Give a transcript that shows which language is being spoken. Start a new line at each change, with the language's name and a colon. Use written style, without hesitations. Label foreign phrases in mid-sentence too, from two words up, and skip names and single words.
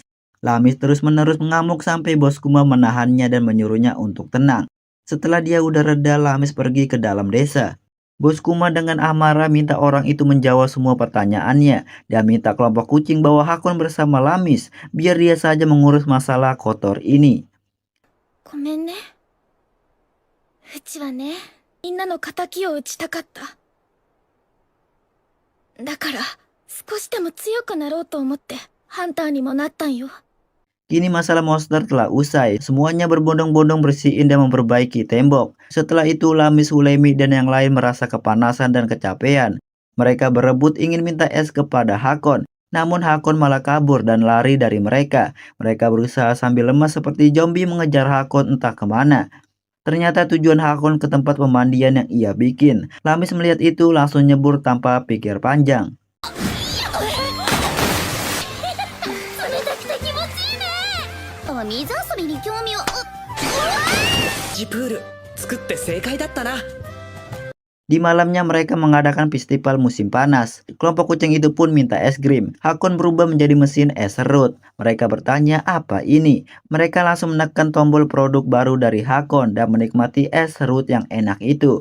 Indonesian: Lamis terus-menerus mengamuk sampai bos Kuma menahannya dan menyuruhnya untuk tenang. Setelah dia udah reda, Lamis pergi ke dalam desa. Bos Kuma dengan amarah minta orang itu menjawab semua pertanyaannya. Dia minta kelompok kucing bawa Hakon bersama Lamis, biar dia saja mengurus masalah kotor ini.
Japanese: ごめんね。うちはね、みんなの仇を討ちたかった。だから、少しでも強くなろうと思って、ハンターにもなったんよ。
Indonesian: Kini masalah monster telah usai, semuanya berbondong-bondong bersihin dan memperbaiki tembok. Setelah itu Lamis, Hulemi, dan yang lain merasa kepanasan dan kecapean. Mereka berebut ingin minta es kepada Hakon, namun Hakon malah kabur dan lari dari mereka. Mereka berusaha sambil lemas seperti zombie mengejar Hakon entah kemana. Ternyata tujuan Hakon ke tempat pemandian yang ia bikin. Lamis melihat itu langsung nyebur tanpa pikir panjang.
Japanese: 水遊びに興味を。ジプール作って正解だったな。
Indonesian: Di malamnya mereka mengadakan festival musim panas. Kelompok kucing itu pun minta es krim. Hakon berubah menjadi mesin es serut. Mereka bertanya apa ini. Mereka langsung menekan tombol produk baru dari Hakon dan menikmati es serut yang enak itu.